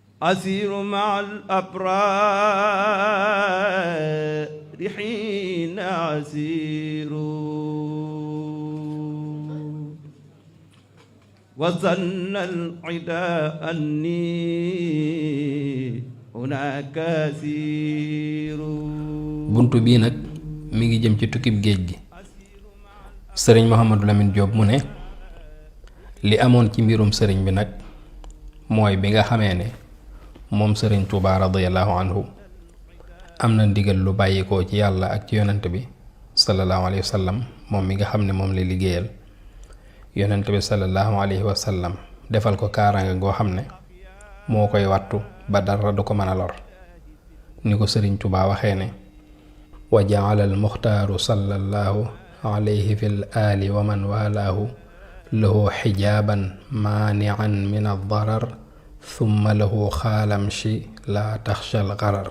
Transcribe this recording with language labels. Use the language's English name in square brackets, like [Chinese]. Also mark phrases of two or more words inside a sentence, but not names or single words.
[Arabic] أسير مع الأبرار حين أسير وظن العدا أني هناك أسير. [Wolof] buntu bii nag mi ngi jëm ci tukkib géej gi. sëriñ Mouhamadou Lamine Diop mu ne li amoon ci mbirum sëriñ bi nag mooy bi nga xamee ne moom sëriñ Tuubaa [Arabic] رضي الله عنه [Wolof] am na ndigal lu bàyyikoo ci yàlla ak ci yonent bi [Arabic] صلى الله عليه وسلم [Wolof] moom mi nga xam ne moom lay liggéeyal yonent bi [Arabic] صلى الله عليه وسلم [Wolof] defal ko kaaraange goo xam ne moo koy wattu ba dara du ko mën a lor ni ko sëriñ Tuubaa waxee ne [Arabic] وجعل المختار صلى الله عليه في الآل ومن والاه له حجابا مانعا من الضرر ثم له قال امش لا تخش الغرر.